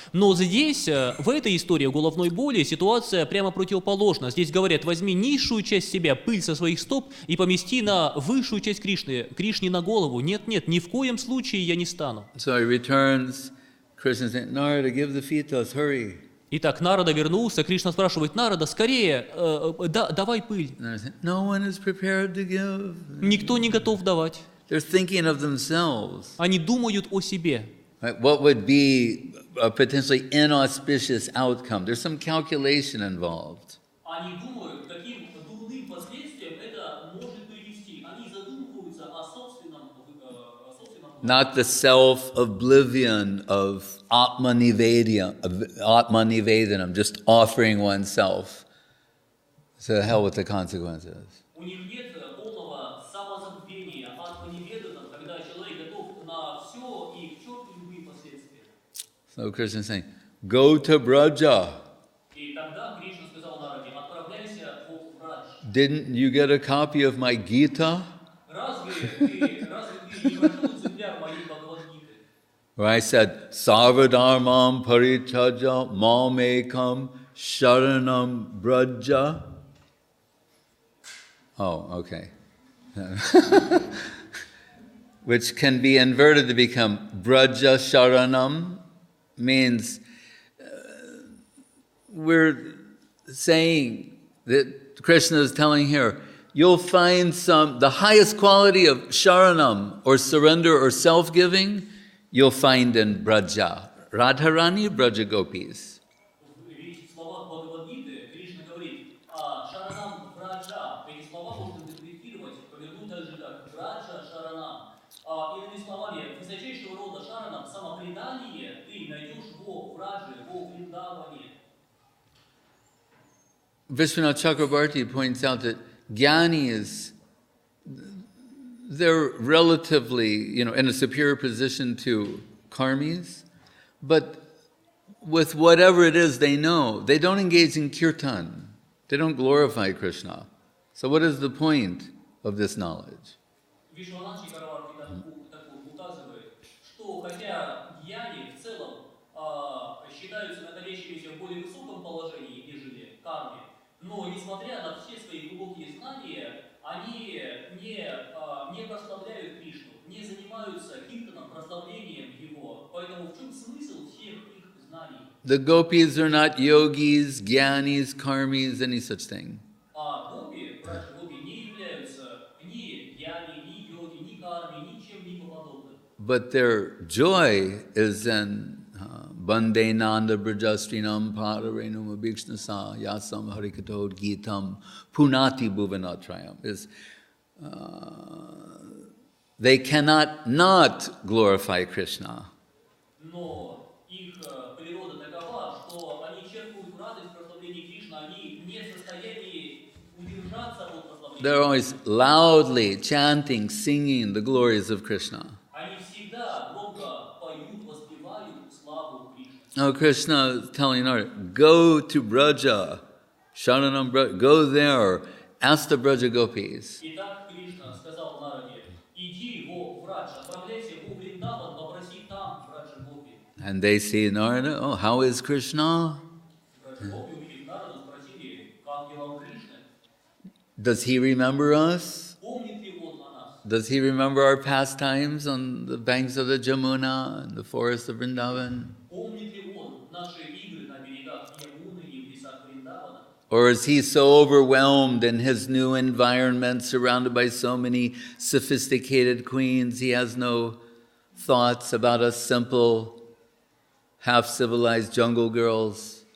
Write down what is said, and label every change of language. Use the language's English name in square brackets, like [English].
[Russian] Но здесь, в этой истории о головной боли, ситуация прямо противоположна. Здесь говорят, возьми низшую часть себя, пыль со своих стоп, и помести на высшую часть Кришны, Кришне на голову. Нет, ни в коем случае я не стану. [English] So he returns, Krishna says, Narada, give the feet to us, hurry. [Russian] Итак, Нарада вернулся, Кришна спрашивает, Нарада, скорее, давай пыль. [English] No one is prepared to give. [Russian] Никто не готов давать. [English] They're thinking of themselves. [Russian] Они думают о себе. [English] What would be a potentially inauspicious outcome? There's some calculation involved. [Russian] Они думают, каким дурным последствиям это может привести. Они задумываются о собственном. [English] Not the self-oblivion of Atmanivedanam, just offering oneself. So hell with the consequences. [Russian] У них нет полного самозабвения, атманиведана, когда человек готов на все и к черту любые последствия. [English] So Krishna is saying, go to Braja. [Russian] И тогда Кришна сказал Нараде, отправляйся в Брадж. [English] Didn't you get a copy of my Gita? [Russian] Разве ты не прочел экземпляр моей Бхагавад-гиты? [English] Where I said, [Sanskrit] Sarvadharmam parichaja mamekam sharanam braja. [English] Oh, okay. which can be inverted to become Braja Sharanam, means we're saying that Krishna is telling here, you'll find the highest quality of Sharanam, or surrender or self-giving, you'll find in Braja. Radharani, Braja Gopis. [Russian] В словах Бхагавад-гиты Кришна говорит, Шаранам Браджа. Эти слова можно интерпретировать, повернуть также как Браджа Шаранам. Иными словами, высочайшего рода Шаранам, самопредание ты найдешь во Брадже, во Вриндаване. [English] Vishwanath Chakrabarti points out that Jnanis, they're relatively, in a superior position to karmis, but with whatever it is they know, they don't engage in kirtan. They don't glorify Krishna. So what is the point of this knowledge? [Russian] Вишванат Чакраварти указывает, что хотя гьяни в целом считаются находящимися в более высоком положении, нежели карми, но несмотря на все свои глубокие знания, они не прославляют Кришну, не занимаются киртаном, прославлением его. Поэтому в чем смысл всех их знаний? [English] The gopis are not yogis, jnanis, karmis, any such thing. [Russian] Гопи, братья гопи, не являются ни гьяни, ни йоги, ни карми, ничем не подобным. [English] But their joy is in [Sanskrit] Bande Nanda Brajastrinam Pararenum Abhikshnasa Yasam Harikatod Gitam Punati Bhuvanatrayam. [English] They cannot not glorify Krishna. [Russian] Но их природа такова, что они черпают радость в прославлении Кришны, они не в состоянии удержаться от прославления. [English] They're always loudly chanting, singing the glories of Krishna. [Russian] Они всегда громко поют, воспевают славу Кришны. [English] Now Krishna is telling Narada, go to Braja, Sharanam Braja, go there, ask the Braja Gopis. [Russian] Итак, Кришна сказал Нараде, иди во Брадж, отправляйся во Вриндаван, попроси там Браджа Гопи. [English] And they see Narada, oh, how is Krishna? [Russian] Браджа Гопи, увидев Нараду, спросили, как дела у Кришны? [English] Does he remember us? [Russian] Помнит ли он о нас? [English] Does he remember our pastimes on the banks of the Jamuna and the forest of Vrindavan? [Russian] Помнит ли он наши игры на берегах Ямуны и в лесах Вриндавана? [English] Or is he so overwhelmed in his new environment, surrounded by so many sophisticated queens, he has no thoughts about us simple, half-civilized jungle girls,